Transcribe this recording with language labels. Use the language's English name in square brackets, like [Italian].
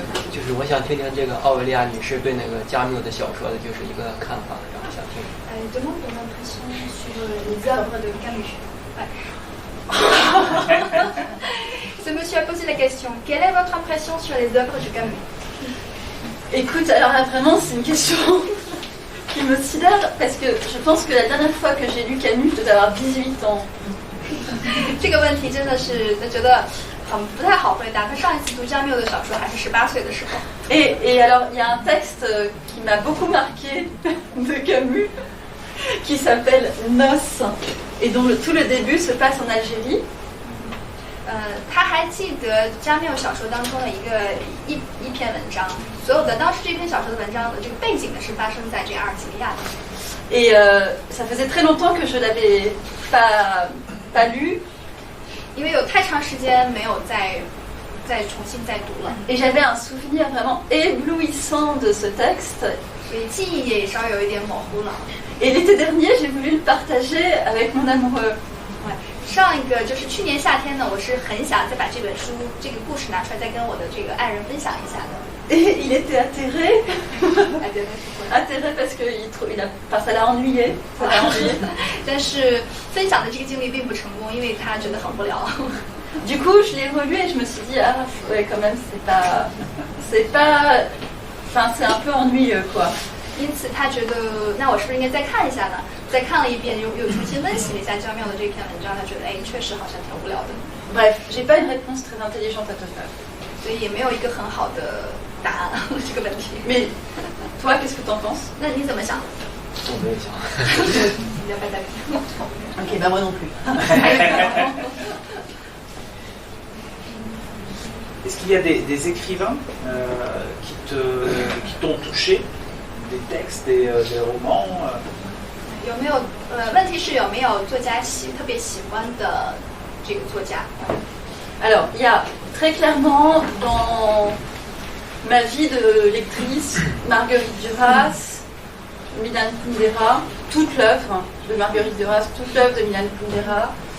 [Chinese] 就是我想听听这个奥维利亚女士对那个加缪的小说的就是一个看法，然后想听。 [French] demande ton impression sur les œuvres de Camus. Ce monsieur a posé la question. Quelle est votre impression sur les œuvres de Camus? Écoute, alors là vraiment c'est une question qui me sidère parce que je pense que la dernière fois que j'ai lu Camus, je devais avoir 18 ans. [Chinese] 这个问题真的是觉得不太好回答。他上一次读加缪的小说还是18岁的时候。 [French] Et alors il y a un texte qui m'a beaucoup marqué de Camus qui s'appelle Noces et dont tout le début se passe en Algérie. [Chinese] 他还记得加缪小说当中的一篇文章，所有的当时这篇小说的文章的这个背景呢是发生在这阿尔及利亚的。 [French] Et ça faisait très longtemps que je l'avais pas lu. [Chinese] 因为有太长时间没有再再重新再读了。 [French] Et j'avais un souvenir vraiment éblouissant de ce texte. [Chinese] 所以记忆也稍有一点模糊了。 [French] Et l'été dernier, j'ai voulu le partager avec mon amoureux. [Chinese] 上一个就是去年夏天呢，我是很想再把这本书这个故事拿出来，再跟我的这个爱人分享一下的。 [French] Et il était atterré. Atterré parce que ça l'a ennuyé. Ça l'a ennuyé. [Chinese] 但是分享的这个经历并不成功，因为他觉得很无聊。 [French] Du coup, je l'ai relu et je me suis dit, ah, ouais, quand même, c'est pas, enfin, c'est un peu ennuyeux, quoi. [Chinese] 因此他觉得，那我是不是应该再看一下呢？再看了一遍，又重新温习了一下焦妙的这篇文章，他觉得，哎，确实好像挺无聊的。 [French] Bref, j'ai pas une réponse très intelligente à te faire. [Chinese] 所以也没有一个很好的答案这个问题。 [French] Mais toi, qu'est-ce que t'en penses? [Chinese] 那你怎么想？我没有想。你要拜拜。 [French] Ok, bah moi non plus. Est-ce qu'il y a des écrivains qui t'ont touché, des textes, des romans [Chinese] 有没有问题是有没有作家特别喜欢的这个作家？ [French] Alors, il y a très clairement dans ma vie de lectrice Marguerite Duras, Milan Kundera, toute l'œuvre de Marguerite Duras, toute l'œuvre de Milan Kundera,